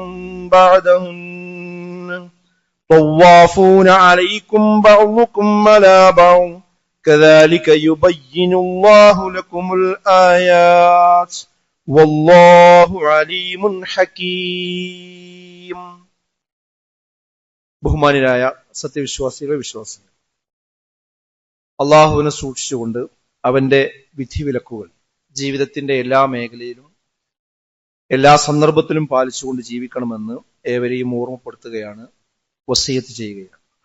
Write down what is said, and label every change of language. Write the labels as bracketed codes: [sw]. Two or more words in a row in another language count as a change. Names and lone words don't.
[ar] بعدهن طوافون عليكم بعضكم على بعض كذلك يبين الله لكم الآيات والله عليم حكيم. [ml] ബഹുമാനരായ സത്യവിശ്വാസികളെ വിശ്വാസികൾ, അള്ളാഹുവിനെ സൂക്ഷിച്ചുകൊണ്ട് അവന്റെ വിധിവിലക്കുകൾ ജീവിതത്തിന്റെ എല്ലാ മേഖലയിലും എല്ലാ സന്ദർഭത്തിലും പാലിച്ചുകൊണ്ട് ജീവിക്കണമെന്ന് ഏവരെയും ഓർമ്മപ്പെടുത്തുകയാണ്, വസിയത്ത് ചെയ്യുകയാണ്.